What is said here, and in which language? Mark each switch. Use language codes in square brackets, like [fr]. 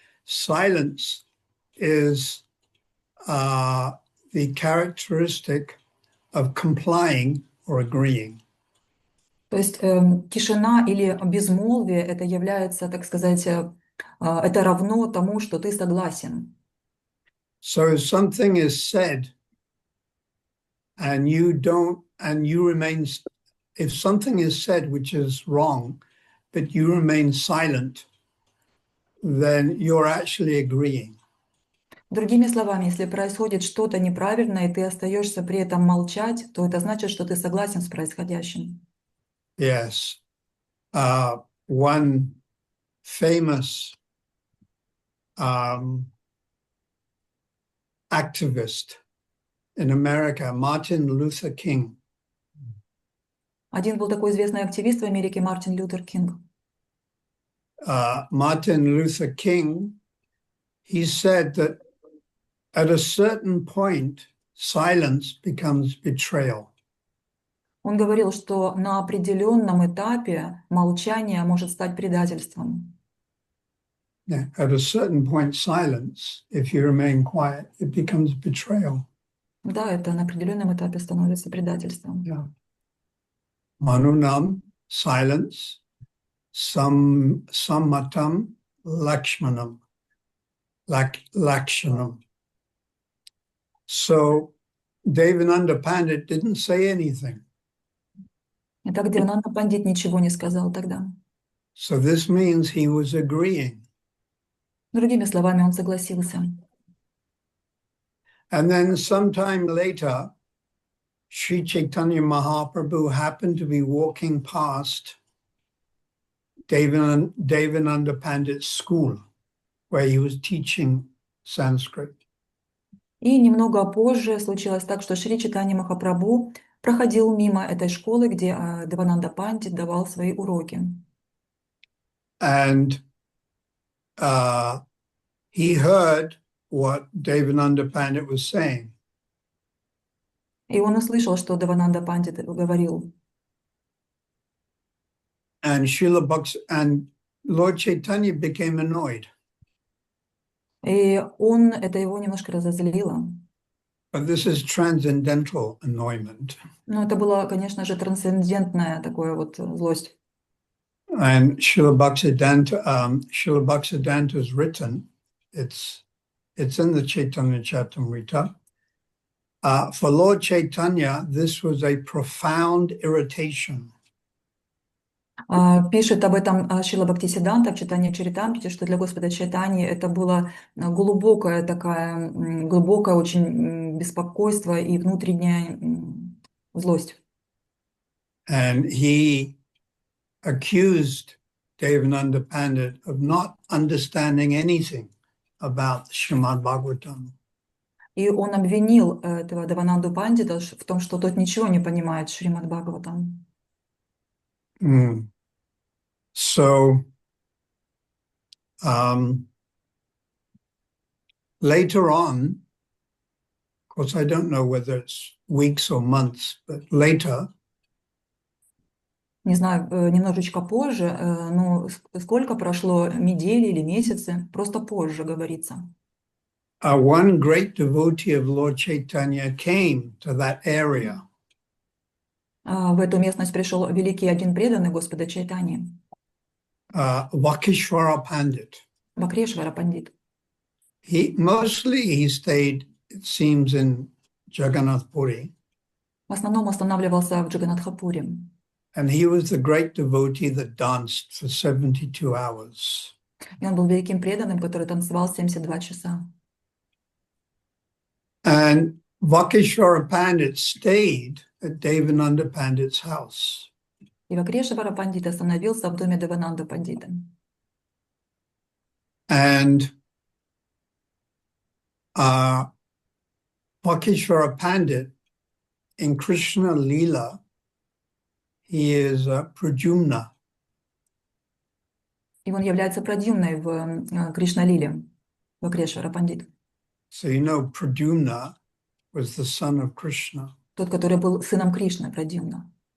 [en] Silence is the characteristic of complying or agreeing. [ru] То есть тишина или безмолвие это является, так сказать, это равно тому, что ты согласен. [en] So if something is said and you remain, if something is said which is wrong, but you remain silent, then you're actually agreeing. [ru] Другими словами, если происходит что-то неправильное, и ты остаешься при этом молчать, то это значит, что ты согласен с происходящим. [en] Yes. One famous activist in America, Martin Luther King. [ru] Один был такой известный активист в Америке, Мартин Лютер Кинг. [en] Martin Luther King, he said that at a certain point, silence becomes betrayal. [ru] Он говорил, что на определенном этапе молчание может стать предательством. [en] Yeah, at a certain point, silence, if you remain quiet, it becomes betrayal. [ru] Да, это на определенном этапе становится предательством. [en] Yeah. [sa] Manunam, silence, sammatam, lakshmanam, lakshanam. [en] So Devananda Pandit didn't say anything. [ru] Итак, Девананда Пандит ничего не сказал тогда. [en] So this means he was agreeing. [ru] Другими словами, он согласился. [en] And then sometime later, Sri Chaitanya Mahaprabhu happened to be walking past Devananda Pandit's school, where he was teaching Sanskrit. [ru] И немного позже случилось так, что Шри Чайтанья Махапрабху проходил мимо этой школы, где Девананда Пандит давал свои уроки. [en] And he heard what Devananda Pandit was saying. [ru] И он услышал, что Девананда Пандит говорил. [en] And Lord Chaitanya became annoyed. [ru] И это его немножко разозлило. [en] But this is transcendental annoyment. [ru] Но это была, конечно же, трансцендентная такая вот злость. [en] And Srila Bhaktisiddhanta has written, it's in the Chaitanya Charitamrita, For Lord Chaitanya, this was a profound irritation. [ru] Пишет об этом Шрила Бхактисиданта в читании Чаритамрити, что для Господа Чайтаньи это было глубокое очень беспокойство и внутренняя злость. [en] And he accused Devananda Pandit of not understanding anything about Srimad Bhagavatam. [ru] И он обвинил этого Девананду Пандита в том, что тот ничего не понимает в Шримад Бхагаватам. [en] So later on, of course, I don't know whether it's weeks or months, but later, [ru] Не знаю, немножечко позже, но сколько прошло, недели или месяцы, просто позже говорится. [en] one great devotee of Lord Chaitanya came to that area. [ru] В эту местность пришел великий один преданный Господа Чайтаньи, [en] Vakishvara Pandit. [ru] Вакрешвара Пандит. [en] Mostly he stayed, it seems, in Jagannath Puri. [ru] В основном останавливался в Джаганатхапуре. [en] And he was the great devotee that danced for 72 hours. [ru] И он был великим преданным, который танцевал 72 часа. [en] And Vakishvara Pandit stayed at Devananda Pandit's house. [ru] И Вакрешвара Пандит остановился в доме Девананда Пандита. [en] And Vakishvara Pandit in Krishna Leela, he is Pradyumna. [ru] И он является Прадьюмной в Кришна-лиле, Вакрешвара Пандит. [en] So you know Pradyumna was the son of Krishna. [ru] Тот, который был сыном Кришны, Прадьюмна.